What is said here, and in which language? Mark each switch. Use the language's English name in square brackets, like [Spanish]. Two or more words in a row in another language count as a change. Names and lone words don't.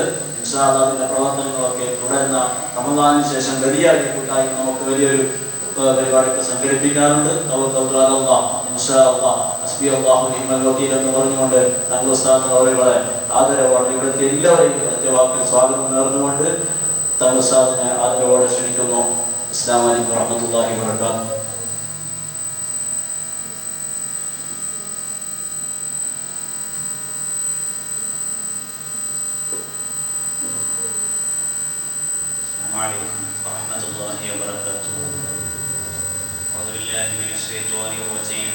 [Arabic] إن شاء الله [Malayalam] അതിന്റെ പ്രവർത്തനങ്ങളൊക്കെ തുടരുന്ന റമദാനിന് ശേഷം വലിയ കൂട്ടായി നമുക്ക് വലിയൊരു പരിപാടിയൊക്കെ സംഘടിപ്പിക്കാറുണ്ട്. [Arabic] إن شاء الله حسبي الله نعم الوكيل [Malayalam] എന്ന് പറഞ്ഞുകൊണ്ട് തങ്ങൾ ഉസ്താദ് അവരുടെ ആദരവോടെ ഇവിടുത്തെ എല്ലാവരെയും വാക്കിൽ സ്വാഗതം നേർന്നുകൊണ്ട് തങ്ങൾ ഉസ്താദിനെ ആദരവോടെ ക്ഷണിക്കുന്നു. [Arabic] السلام عليكم ورحمة الله وبركاته. عليكم ورحمة الله وبركاته. أعوذ بالله من الشيطان الرجيم.